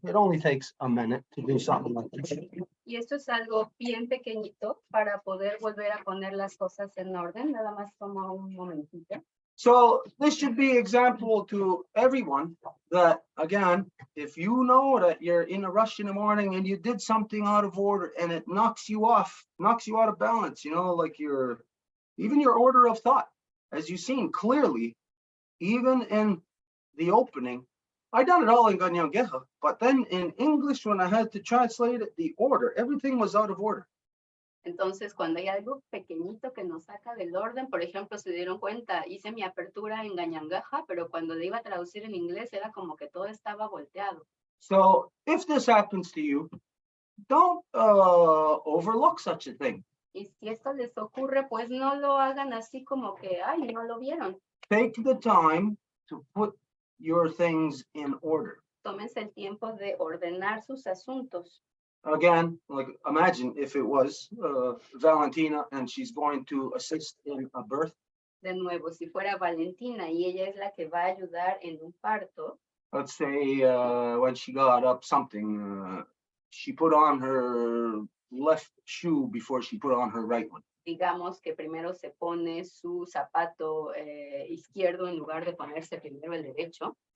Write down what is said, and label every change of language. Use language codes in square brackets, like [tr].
[en] It only takes a minute to do something like this. [es] Y esto es algo bien pequeñito para poder volver a poner las cosas en orden. Nada más toma un momentito. [en] So this should be example to everyone that, again, if you know that you're in a rush in the morning and you did something out of order and it knocks you off, knocks you out of balance, you know, like even your order of thought, as you've seen clearly, even in the opening, I done it all in Ganyangeha, but then in English, when I had to translate it, the order, everything was out of order. [es] Entonces, cuando hay algo pequeñito que nos saca del orden, por ejemplo, se dieron cuenta, hice mi apertura en Gañangaja, pero cuando le iba a traducir en inglés era como que todo estaba volteado. [en] So if this happens to you, don't overlook such a thing. [es] Y si esto les ocurre, pues no lo hagan así como que, ay, no lo vieron. [en] Take the time to put your things in order. [es] Tómense el tiempo de ordenar sus asuntos. [en] Again, like imagine if it was Valentina and she's going to assist in a birth. [es] De nuevo, si fuera Valentina y ella es la que va a ayudar en un parto. [en] let's say when she got up something, she put on her left shoe before she put on her right one. [es] Digamos que primero se pone su zapato izquierdo en lugar de ponerse primero el derecho.